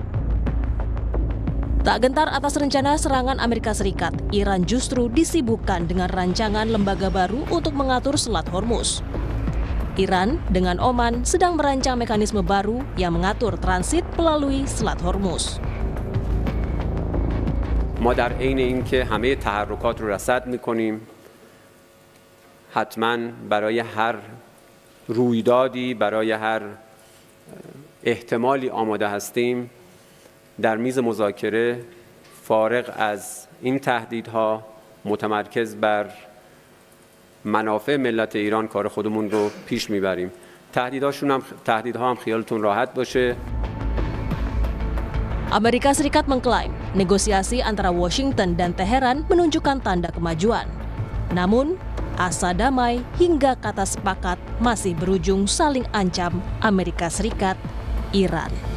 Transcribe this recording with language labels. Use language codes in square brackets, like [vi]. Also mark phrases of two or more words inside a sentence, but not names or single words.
[id] Tak gentar atas rencana serangan Amerika Serikat, Iran justru disibukkan dengan rancangan lembaga baru untuk mengatur Selat Hormuz. Iran dengan Oman sedang merancang mekanisme baru yang mengatur transit melalui Selat Hormuz. [fa] ما در عین اینکه همه تحرکات رو رصد می‌کنیم، حتماً برای هر رویدادی، برای هر احتمالی آماده هستیم. در میز مذاکره فارغ از این تهدیدها متمرکز بر منافع ملت ایران کار خودمون رو پیش میبریم. تهدیدها هم خیالتون راحت باشه. [id] Amerika Serikat mengklaim negosiasi antara Washington dan Teheran menunjukkan tanda kemajuan. Namun, asa damai hingga kata sepakat masih berujung saling ancam Amerika Serikat, Iran.